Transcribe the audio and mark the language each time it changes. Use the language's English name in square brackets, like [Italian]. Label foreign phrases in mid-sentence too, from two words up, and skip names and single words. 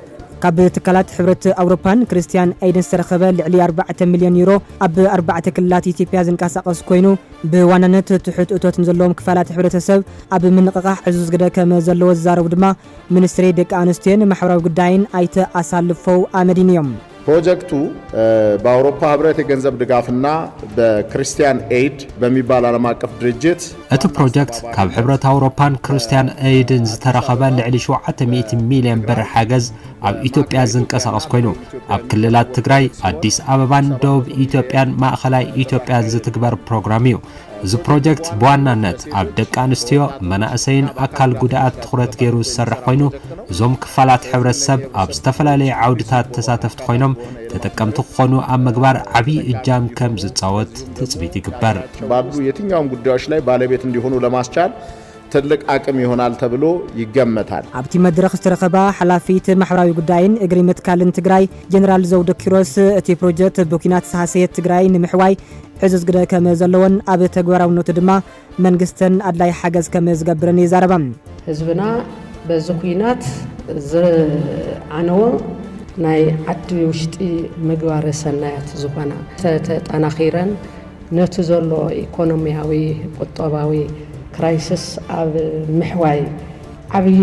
[Tigrinya] ካብ ትካላት ሕብረት ኣውሮፓን ክርስቲያን ኣይድን ዝተረኸበ ልዕሊ 4 ሚሊዮን ዩሮ ኣብ 4 ክልላት ኢትዮጵያ ዝንቀሳቐስ ኮይኑ ብዋናነት ትሑት እቶት ዘለዎም ክፋላት ሕብረተሰብ ኣብ ምንቅቃሕ ዕዙዝ ግደ ከም ዘለዎ ዝዛረቡ ድማ ሚኒስትሪ ደቂ ኣንስትዮን ማሕበራዊ ጉዳይን ኣይተ ኣሳልፈው ኣመዲን እዮም [Amharic] ፕሮጀክቱ በአውሮፓ ህብረት የገንዘብ ድጋፍና በክርስቲያን ኤድ በሚባል ዓለም አቀፍ ድርጅት [Tigrinya] እቲ ፕሮጀክት ካብ ሕብረት አውሮፓን ክርስቲያን ኤድን ዝተረኸበ ልዕሊ 700 ሚሊዮን ብር ሓገዝ ኣብ ኢትዮጵያ ዝንቀሳቐስ ኮይኑ ኣብ ክልላት ትግራይ ኣዲስ አበባን ደቡብ ኢትዮጵያን ማእኸላይ ኢትዮጵያን ዝትግበር ፕሮግራም እዩ እዚ ፕሮጀክት በዋናነት ኣብ ደቂ ኣንስትዮ መናእሰይን ኣካል ጉዳኣት ትኹረት ገይሩ ዝሰርሕ ኮይኑ እዞም ክፋላት ሕብረተሰብ ኣብ ዝተፈላለዩ ዓውድታት ተሳተፍቲ ኮይኖም ተጠቀምቲ ክኾኑ ኣብ ምግባር ዓብይ እጃም ከም ዝፃወት ትፅቢት ይግበር [Amharic] ባሉ የትኛውም ጉዳዮች ላይ ባለቤት እንዲሆኑ ለማስቻል ትልቅ አቅም ይሆናል ተብሎ ይገመታል [Tigrinya] ኣብቲ መድረኽ ዝተረኸበ ሓላፊት ማሕበራዊ ጉዳይን እግሪ ምትካልን ትግራይ ጀነራል ዘውደ ኪሮስ እቲ ፕሮጀክት ብኩናት ዝተሃስየ ትግራይ ንምሕዋይ ዕዙዝ ግደ ከም ዘለዎን ኣብ ተግባራውነቱ ድማ መንግስትን ኣድላይ ሓገዝ ከም ዝገብርን ይዛረባ ህዝብና በዚ ኩናት ዝዓነዎ ናይ ዓዲ ውሽጢ ምግባረ ሰናያት ዝኾና ተጠናኺረን ነቲ ዘሎ ኢኮኖሚያዊ ቁጠባዊ ክራይሲስ ኣብ ምሕዋይ ዓብይ